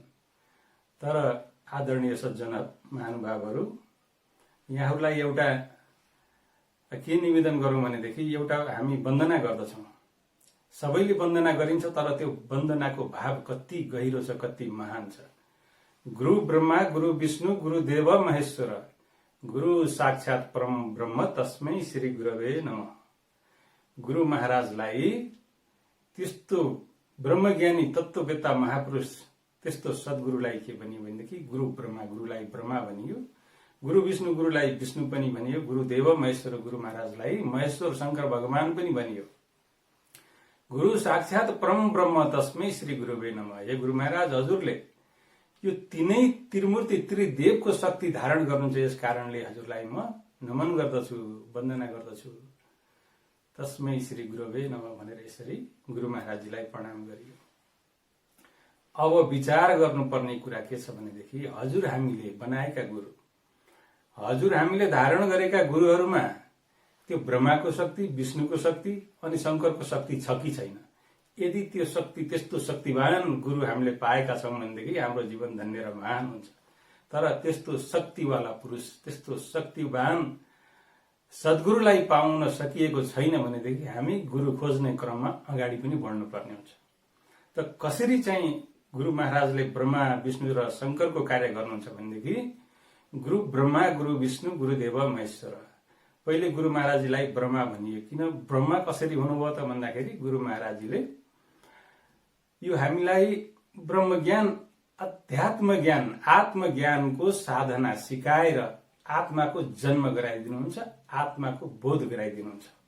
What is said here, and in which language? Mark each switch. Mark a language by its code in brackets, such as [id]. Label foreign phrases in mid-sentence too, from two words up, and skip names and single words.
[ne] तर आदरणीय सज्जन महानुभावहरू, यहाँहरूलाई एउटा के निवेदन गरौँ भनेदेखि एउटा हामी वन्दना गर्दछौँ। सबैले वन्दना गरिन्छ, तर त्यो वन्दनाको भाव कति गहिरो छ, कति महान छ। [sa] गुरु ब्रह्मा गुरु विष्णु गुरु देव महेश्वर गुरु साक्षात परम ब्रह्म तस्मै श्री गुरवे नमः। [ne] गुरु महाराजलाई त्यस्तो ब्रह्मज्ञानी तत्त्ववेत्ता महापुरुष त्यस्तो सद्गुरुलाई के भनियो भनेदेखि गुरु ब्रह्मा गुरुलाई ब्रह्मा भनियो, गुरु विष्णु गुरुलाई विष्णु पनि भनियो, गुरु देव महेश्वर गुरु महाराजलाई महेश्वर शंकर भगवान पनि भनियो। [sa] गुरु साक्षात परम ब्रह्म तस्मै श्री गुरुवे नमः। [ne] हे गुरु महाराज, हजुरले यो तीनै त्रिमूर्ति त्रिदेवको शक्ति धारण गर्नुहुन्छ, यस कारणले हजुरलाई म नमन गर्दछु, वन्दना गर्दछु। [sa] तस्मै श्री गुरुवे नमः [ne] भनेर यसरी गुरु महाराजजीलाई प्रणाम गरियो। अब विचार गर्नुपर्ने कुरा के छ भनेदेखि हजुर हामीले बनाएका गुरु, हजुर हामीले धारण गरेका गुरुहरूमा त्यो ब्रह्माको शक्ति, विष्णुको शक्ति अनि शंकरको शक्ति छ कि छैन? यदि त्यो शक्ति, त्यस्तो शक्तिवान गुरु हामीले पाएका छौं भनेदेखि हाम्रो जीवन धन्य र महान हुन्छ। तर त्यस्तो शक्तिवाला पुरुष, त्यस्तो शक्तिवान सद्गुरुलाई पाउन सकिएको छैन भनेदेखि हामी गुरु खोज्ने क्रममा अगाडि पनि बढ्नु पर्ने हुन्छ। त कसरी चाहिँ गुरु महाराजले ब्रह्मा विष्णु र शंकरको कार्य गर्नुहुन्छ भनेदेखि [sa] गुरु ब्रह्मा गुरु विष्णु गुरुदेव महेश्वर। [ne] पहिले गुरु महाराजजीलाई ब्रह्मा भनियो। किन ब्रह्मा कसरी हुनुभयो त भन्दाखेरि गुरु महाराजजीले यो हामीलाई ब्रह्मज्ञान, अध्यात्म ज्ञान, आत्मज्ञानको साधना सिकाएर आत्माको जन्म गराइदिनुहुन्छ, आत्माको बोध गराइदिनुहुन्छ।